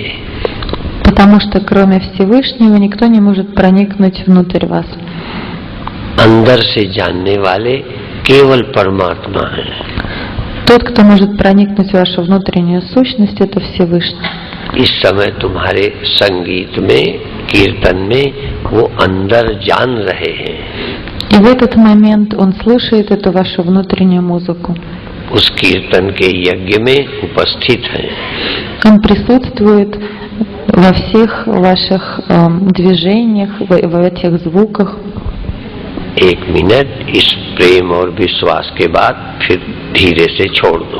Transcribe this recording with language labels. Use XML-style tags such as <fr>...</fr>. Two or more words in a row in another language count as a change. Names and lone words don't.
<ru>Потому что кроме Всевышнего никто не может проникнуть внутрь вас.</ru> <hi>अंदर से जानने वाले केवल परमात्मा है।</hi> <ru>Тот, кто может проникнуть в вашу внутреннюю сущность, это Всевышний.</ru> <hi>इस समय तुम्हारे संगीत में, कीर्तन में वो अंदर जान रहे हैं।</hi> <ru>И в этот момент он слушает эту вашу внутреннюю музыку.</ru> <hi>उस कीर्तन के यज्ञ में उपस्थित हैं।</hi> <ru>Он присутствует во всех ваших движениях, в этих звуках.</ru> <hi>एक मिनट इस प्रेम और विश्वास के बाद फिर धीरे से छोड़ दो।</hi>